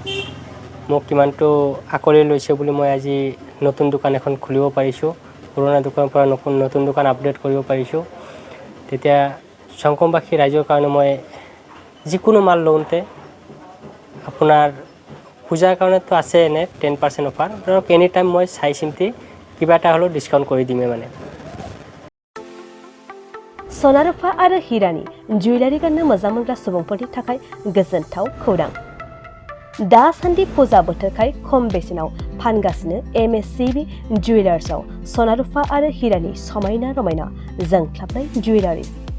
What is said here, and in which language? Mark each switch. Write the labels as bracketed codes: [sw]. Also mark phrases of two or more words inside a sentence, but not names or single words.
[as] মোক কিমানটো আঁকোৱালি লৈছে বুলি মই আজি নতুন দোকান এখন খুলিব পাৰিছোঁ, পুৰণা দোকানৰ পৰা নতুন দোকান আপডেট কৰিব পাৰিছোঁ। তেতিয়া সংকমবাসী ৰাইজৰ কাৰণে মই যিকোনো মাল লওঁতে আপোনাৰ পূজাৰ কাৰণেতো আছে এনে 10% অফাৰ, ধৰক [en] any time [as] মই চাই চিন্তি কিবা এটা হ'লেও ডিছকাউণ্ট কৰি দিমেই মানে। [brx] सना रुफा आरो हिरानि जुवेलारि गाननो मोजां मोनग्रा सुबुंफोरनि थाखाय गोजोनथाव खौरां। दासान्दि फुजा बोथोरखाय खम बेसेनाव फानगासिनो MSCB जुवेलार्सआव सना रुफा आरो हिरानि समायना रमायना जोंख्लाबनाय जुवेलारिज।